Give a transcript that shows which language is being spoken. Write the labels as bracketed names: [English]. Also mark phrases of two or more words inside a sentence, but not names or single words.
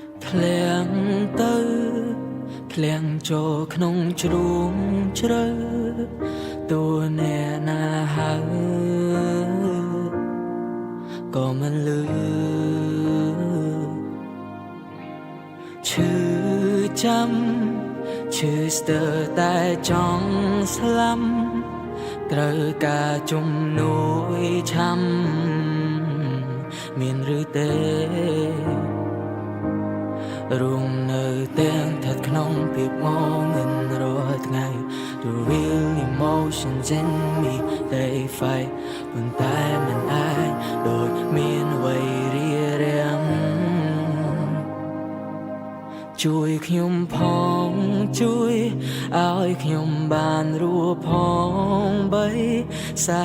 [Khmer] ធ្លាងទៅធ្លាងចូលក្នុងជ្រូងជ្រៅតួអ្នកណាហើយក៏មិនលឺឈឺចាំឈឺស្ទើរតែចង់ស្លាប់ត្រូវការជំនួយឆាំមានឬទេ រួមនៅទាំងស្ថិតក្នុងភាពងងឹតរាល់ថ្ងៃ [English] The real emotions in me they fight [Khmer] ប៉ុន្តែមិនអាចដូចមានអ្វីរារាំង ជួយខ្ញុំផងជួយឲ្យខ្ញុំបានរស់ផងបីសា